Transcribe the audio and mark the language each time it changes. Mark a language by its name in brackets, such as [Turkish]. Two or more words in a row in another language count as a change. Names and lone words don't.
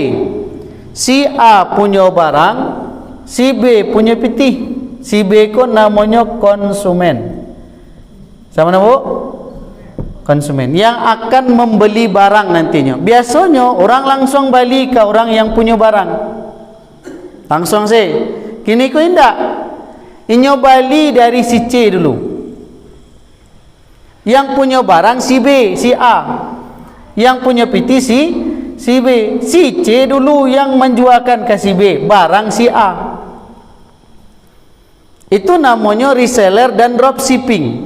[Indonesian] Si A punya barang, si B punya piti. Si B ko namanya konsumen. Sama nama Bu? Konsumen yang akan membeli barang nantinya. Biasanya orang langsung balik ke orang yang punya barang. Langsung sih. [Minangkabau] Kini ko indak. Inyo bali dari si C dulu. [Indonesian] Yang punya barang si B, si A. Yang punya piti si B. Si C dulu yang menjualkan ke si B barang si A. Itu namanya reseller dan dropshipping.